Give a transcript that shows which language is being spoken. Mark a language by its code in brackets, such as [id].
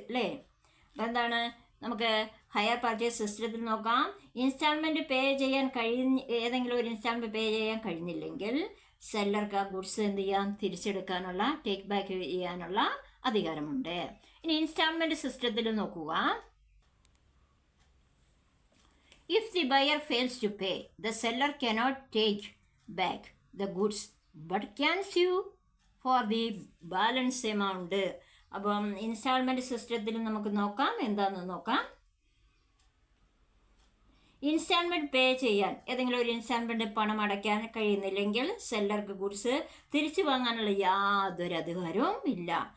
[ml] അല്ലേ, എന്താണ് നമുക്ക് ഹയർ പർച്ചേസ് സിസ്റ്റത്തിൽ നോക്കാം. ഇൻസ്റ്റാൾമെൻറ്റ് പേ ചെയ്യാൻ ഏതെങ്കിലും ഒരു ഇൻസ്റ്റാൾമെൻറ്റ് പേ ചെയ്യാൻ കഴിഞ്ഞില്ലെങ്കിൽ സെല്ലർക്ക് ആ ഗുഡ്സ് എന്ത് ചെയ്യാം, തിരിച്ചെടുക്കാനുള്ള, ടേക്ക് ബാക്ക് ചെയ്യാനുള്ള അധികാരമുണ്ട്. ഇനി ഇൻസ്റ്റാൾമെൻറ്റ് സിസ്റ്റത്തിൽ നോക്കുക. [en] If the buyer fails to pay, the seller cannot take back the goods but can sue for the balance amount. [ml] അപ്പം ഇൻസ്റ്റാൾമെൻറ്റ് സിസ്റ്റത്തിൽ നമുക്ക് നോക്കാം, എന്താണെന്ന് നോക്കാം. ഇൻസ്റ്റാൾമെൻറ്റ് പേ ചെയ്യാൻ ഏതെങ്കിലും ഒരു ഇൻസ്റ്റാൾമെൻറ്റ് പണം അടയ്ക്കാൻ കഴിയുന്നില്ലെങ്കിൽ സെല്ലർക്ക് ഗുഡ്സ് തിരിച്ചു വാങ്ങാനുള്ള യാതൊരു അധികാരവും ഇല്ല.